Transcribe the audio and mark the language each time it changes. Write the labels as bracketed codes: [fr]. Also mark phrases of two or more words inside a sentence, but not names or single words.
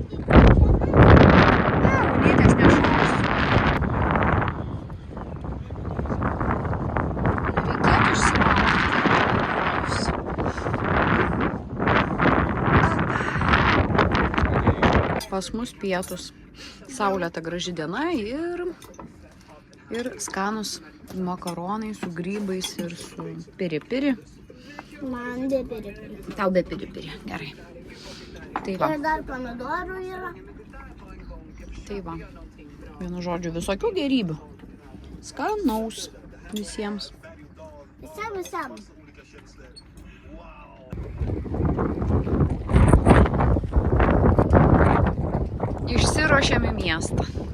[lt] Ne, unytės nešoks. Reikėtų išsimaudyti. Pas mus pietus. Saulėta graži diena ir skanus makaronai su grybais ir su piri-piri. Man be piri-piri. Tau be piri-piri, gerai. Tai va, Ir dar pomidorų yra. tai va. Vienu žodžiu, visokių gerybių. Skanaus visiems. Visam. Išsiruošėm į miestą.